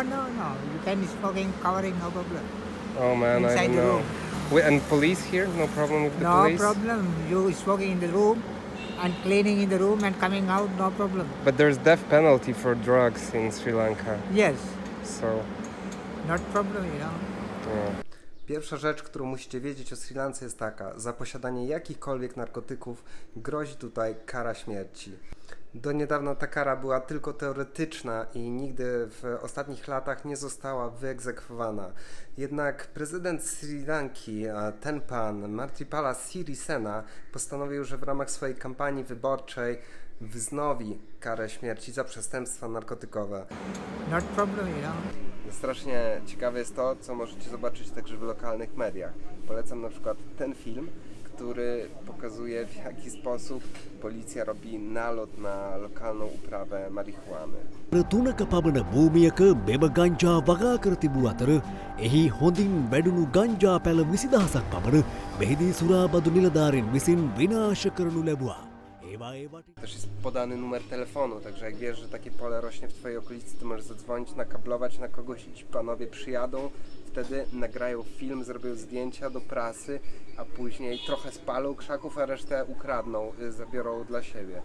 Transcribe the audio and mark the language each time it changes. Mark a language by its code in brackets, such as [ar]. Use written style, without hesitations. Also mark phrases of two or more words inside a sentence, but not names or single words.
[en] You can smoking, covering, no problem. Oh man, I Inside don't the know. room. And police here? No problem with the No police? problem. You smoking in the room and cleaning in the room and coming out, no problem. But there's death penalty for drugs in Sri Lanka. Yes. So... Not problem, you know. [pl] Pierwsza rzecz, którą musicie wiedzieć o Sri Lance jest taka. Za posiadanie jakichkolwiek narkotyków grozi tutaj kara śmierci. Do niedawna ta kara była tylko teoretyczna i nigdy w ostatnich latach nie została wyegzekwowana. Jednak prezydent Sri Lanki, ten pan Maithripala Sirisena, postanowił, że w ramach swojej kampanii wyborczej wznowi karę śmierci za przestępstwa narkotykowe. [en] Not problem, you know. [pl] Strasznie ciekawe jest to, co możecie zobaczyć także w lokalnych mediach. Polecam na przykład ten film, który pokazuje, w jaki sposób policja robi nalot na lokalną uprawę marihuany. [si] තුනක පමණ භූමියක මෙම ගංජා වගා කර තිබූ අතර එහි හොඳින් වැඩුණු ගංජා පැල 20,000ක් පමණ මෙහිදී සුරාබදු නිලධාරීන් විසින් විනාශ කරනු ලැබුවා. [pl] Też jest podany numer telefonu, także jak wiesz, że takie pole rośnie w twojej okolicy, to możesz zadzwonić, nakablować na kogoś i ci panowie przyjadą, wtedy nagrają film, zrobią zdjęcia do prasy, a później trochę spalą krzaków, a resztę ukradną, zabiorą dla siebie.